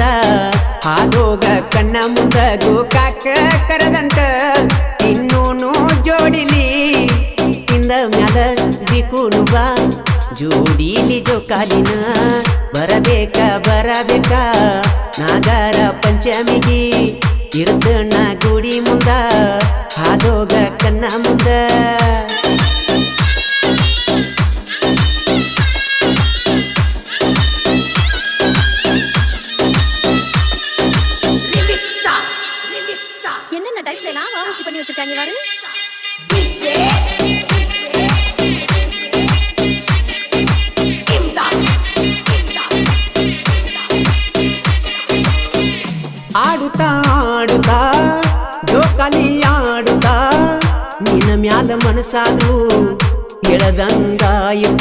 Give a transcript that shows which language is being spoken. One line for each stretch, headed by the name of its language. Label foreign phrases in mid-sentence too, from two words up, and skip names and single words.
Kannada: ಹಾದೋಗ ಕಣ್ಣ ಮುಂದ ಗೋಕಾಕ ಕರದಂಟ ಇನ್ನೂನು ಜೋಡಿಲಿ ತಿಂದ ಮ್ಯಾಲ ಬಿಕುನು ಬಾ ಜೋಡಿಲಿ ಜೋಕಾಲಿನ ಬರಬೇಕ ಬರಬೇಕ ನಾಗರ ಪಂಚಮಿಗಿ ಇರತಣ್ಣ ಗುಡಿ ಮುಂದ ಹಾದೋಗ ಕಣ್ಣ ಮುಂದ
Tamil: என்னென்ன டைப்ல நான் வாசி பண்ணி வச்சிருக்காங்க பாரு
Kannada: ಆಡುತ್ತಾ ಆಡುತ್ತಾ ಜೋಕಾಲಿ ಆಡುತ್ತಾ ನಿನ್ನ ಮ್ಯಾಲ ಮನಸ್ಸಾದ್ರು ಎಳದಂಗಾಯುತ್ತ